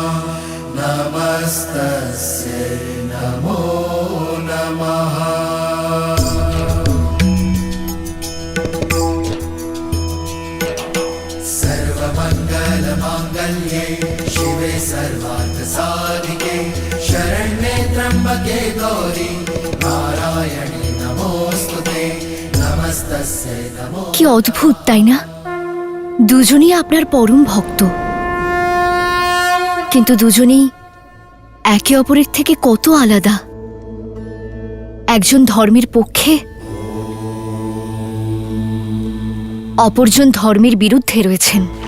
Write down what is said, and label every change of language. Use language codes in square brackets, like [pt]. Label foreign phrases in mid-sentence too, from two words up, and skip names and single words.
[sa] नमस्तस्यै नमो नमः सर्वमङ्गलमाङ्गल्ये शिवे सर्वार्थसाधिके शरण्ये त्र्यम्बके गौरी नारायणे नमोऽस्तुते नमस्तस्यै नमो। [bn] কি অদ্ভুত তাই না? দুজনেই আপনার পরম ভক্ত, কিন্তু দুজনেই একে অপরের থেকে কত আলাদা। একজন ধর্মের পক্ষে, অপরজন ধর্মের বিরুদ্ধে রয়েছেন।